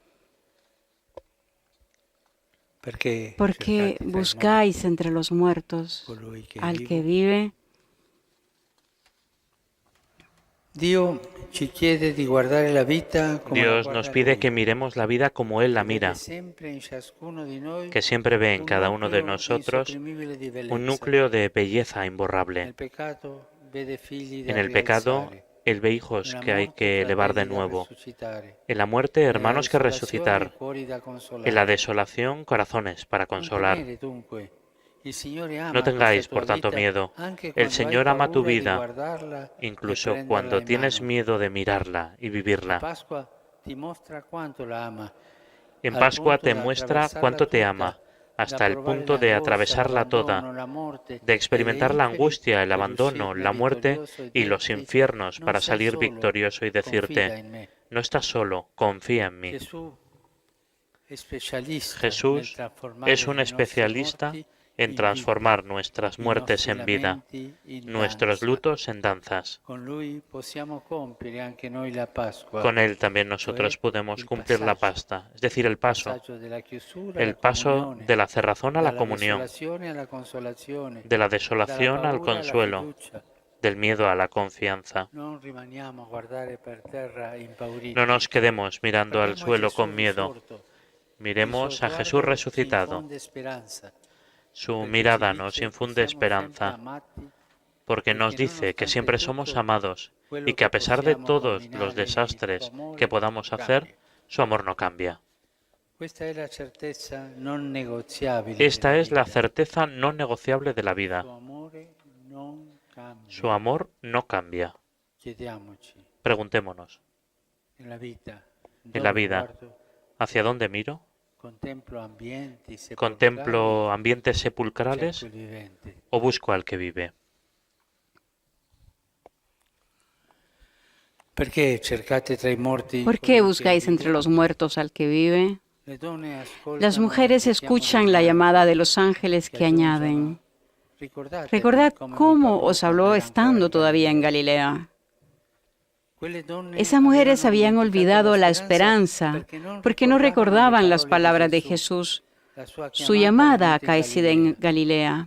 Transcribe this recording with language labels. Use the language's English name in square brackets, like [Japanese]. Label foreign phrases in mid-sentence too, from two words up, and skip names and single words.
[Italian] Perché [Spanish] Porque [Italian] cercate tra i [Spanish] buscáis entre los muertos [Italian] colui che [Spanish] al [Italian] vivo? [Spanish] que vive. [Italian] Dio ci chiede di guardare la vita come la [Spanish] Dios [Italian] guarda [Spanish] nos pide [Italian] Lui, [Spanish] que miremos la vida como Él la [Italian] che vede [Spanish] mira, [Italian] sempre in ciascuno di noi [Spanish] que siempre ve en [Italian] un [Spanish] cada uno de [Italian] nucleo [Spanish] nosotros [Italian] insopprimibile di [Spanish] un [Italian] bellezza. [Spanish] núcleo de belleza [Italian] Nel [Spanish] imborrable. [Italian] peccato vede figli da [Spanish] En el pecado, [Italian] rialzare, [Spanish] Él ve hijos [Italian] nella [Spanish] que hay [Italian] morte [Spanish] que elevar de [Italian] fratelli da [Spanish] nuevo. [Italian] resucitare, [Spanish] En la muerte, [Italian] nella [Spanish] hermanos que [Italian] desolazione [Spanish] resucitar. [Italian] cuori da [Spanish] En la [Italian] consolare. [Spanish] desolación, corazones para [Italian] Non [Spanish] consolar. [Italian] temere dunque, il Signore ama [Spanish] No [Italian] questa [Spanish] tengáis, [Italian] tua [Spanish] por tanto, [Italian] vita [Spanish] miedo. [Italian] anche [Spanish] El [Italian] quando hai [Spanish] Señor ama tu [Italian] paura di [Spanish] vida, [Italian] guardarla e [Spanish] incluso [Italian] prenderla [Spanish] cuando [Italian] in [Spanish] tienes [Italian] mano. [Spanish] miedo de mirarla y [Italian] La [Spanish] vivirla. [Italian] Pasqua ti mostra quanto la ama, [Spanish] En [Italian] al [Spanish] Pascua [Italian] punto [Spanish] te [Italian] da [Spanish] muestra [Italian] attraversarla [Spanish] cuánto te [Italian] tutta, [Spanish] ama, [Italian] da [Spanish] hasta el [Italian] provare [Spanish] punto de [Italian] l'angoscia, [Spanish] atravesarla toda, [Italian] l'abbandono, la morte [Spanish] de [Italian] e [Spanish] experimentar [Italian] le [Spanish] la [Italian] inferi [Spanish] angustia, el [Italian] per [Spanish] abandono, [Italian] uscirne [Spanish] la muerte [Italian] vittorioso e [Spanish] y los [Italian] dirti: [Spanish] infiernos [Italian] non [Spanish] para [Italian] sei [Spanish] salir [Italian] solo, [Spanish] victorioso y [Italian] confida [Spanish] decirte, [Italian] in me. [Spanish] no estás solo, confía en mí. [Italian] Gesù è specialista nel [Spanish] Jesús [Italian] trasformare [Spanish] es un [Italian] i nostri [Spanish] especialista [Italian] morti [Spanish] en [Italian] in [Spanish] transformar [Italian] vita, [Spanish] nuestras [Italian] i [Spanish] muertes [Italian] nostri [Spanish] en vida, [Italian] lamenti in [Spanish] nuestros [Italian] danza. [Spanish] lutos en danzas. [Italian] Con Lui possiamo compiere anche noi la Pasqua, [Spanish] Con Él también [Italian] cioè [Spanish] nosotros podemos [Italian] il [Spanish] cumplir la [Italian] passaggio. [Spanish] pasta, es decir, el paso, [Italian] Passaggio della chiusura alla [Spanish] el paso [Italian] comunione, [Spanish] de la cerrazón a la [Italian] dalla [Spanish] comunión, [Italian] desolazione alla consolazione, [Spanish] de la [Italian] dalla [Spanish] desolación al [Italian] paura alla [Spanish] consuelo, [Italian] fiducia. [Spanish] del miedo a la confianza. [Italian] Non rimaniamo a guardare per terra impauriti. [Spanish] No nos quedemos mirando al [Italian] Guardiamo a [Spanish] suelo [Italian] Gesù [Spanish] con miedo. [Italian] risorto. Il [Spanish] Miremos [Italian] suo [Spanish] a Jesús [Italian] sguardo ci [Spanish] resucitado. [Italian] infonde speranza, [Spanish] Su [Italian] perché [Spanish] mirada [Italian] ci [Spanish] nos [Italian] dice che [Spanish] infunde [Italian] siamo sempre [Spanish] esperanza, [Italian] amati [Spanish] porque [Italian] e [Spanish] nos [Italian] che [Spanish] dice que [Italian] nonostante [Spanish] siempre somos [Italian] tutto, [Spanish] amados [Italian] quello [Spanish] y que a [Italian] che [Spanish] pesar de [Italian] possiamo [Spanish] todos los [Italian] camminare, il [Spanish] desastres [Italian] tuo amore [Spanish] que podamos [Italian] cambia. [Spanish] hacer, su amor no cambia. [Italian] Questa è la certezza non negoziabile [Spanish] Esta [Italian] della [Spanish] es la [Italian] vita. [Spanish] certeza no negociable de la vida. [Italian] Suo amore non cambia. [Spanish] Su amor no cambia. [Italian] Chiediamoci, [Spanish] Preguntémonos, [Italian] nella vita, [Spanish] en la [Italian] dove [Spanish] vida, [Italian] guardo, [Spanish] ¿hacia dónde miro? [Italian] contemplo ambienti sepolcrali, [Spanish] ¿Contemplo ambientes sepulcrales [Italian] cerco il vivente. [Spanish] o busco al que vive? [Italian] Perché cercate tra i morti [Spanish] ¿Por [Italian] colui [Spanish] qué [Italian] che [Spanish] buscáis [Italian] vive? [Spanish] entre los muertos al que vive? Las mujeres escuchan la llamada de los ángeles que añaden: recordad cómo os habló estando todavía en Galilea. Esas mujeres habían olvidado la esperanza porque no recordaban las palabras de Jesús, su llamada acaecida en Galilea.